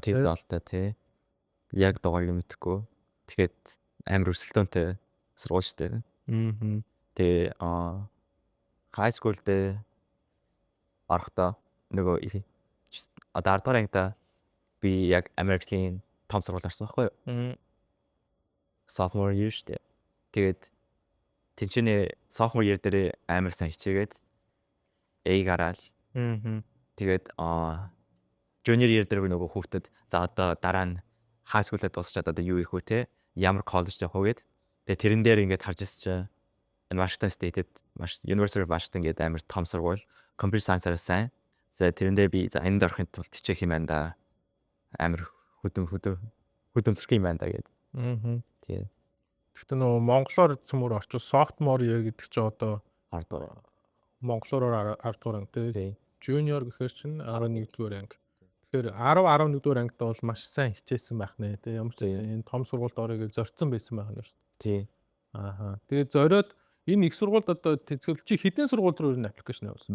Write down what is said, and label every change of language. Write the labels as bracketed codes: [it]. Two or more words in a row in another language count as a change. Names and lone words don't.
[mn] тий. Долттой тий. Яг дугаарыг мэдхгүй. Тэгэхэд амар өрсөлдөөнтэй сургууль шүү дээ. Тэгээ [en] high school [mn] дээр орохдоо нөгөө одоо 10 дугаар ангида би яг Америкийн том сургууль орсон байхгүй юу? [en] Sophomore year [mn] шүү дээ. Тэгээд тэнцэнэ [en] sophomore year [mn] дээр амар сайн хичээгээд A гараал. Тэгээд [en] junior year [mn] дээр нөгөө хүүхдэд за одоо дараа нь [en] high school- [mn] д дуусчаад одоо юу их вэ те? Ямар college явах вэ гэд. Тэгээд тэрэн дээр ингээд харж ирсэн чинь энэ Washington State-д University of Washington гэдэг амар том сургууль [en] computer science- [mn] аар сайн. За тэрэндээ би за энд орохын тулд хичээх юм байна да. Амар хөдөлмөрөх юм байна да гэд. Тэгээ. Гэхдээ нөгөө монголоор цөмөр орчвол [en] sophomore year [mn] гэдэг чинь одоо 10 дугаар. монголоор 10 дугаар анги тий. Тий. Junior гэхээр чинь 11 дугаар анги. Тэгэхээр 10 11 дугаар ангид бол маш сайн хичээсэн байх нэ тий. Ямар ч энэ том сургуульд орё гэж зорцсон байсан байх нь шүү дээ. Тий. Ааха. Тэгээд зориод энэ их сургуульд одоо тэтгэл чи хэдэн сургууль руу ер нь аппликейшн явуулсан?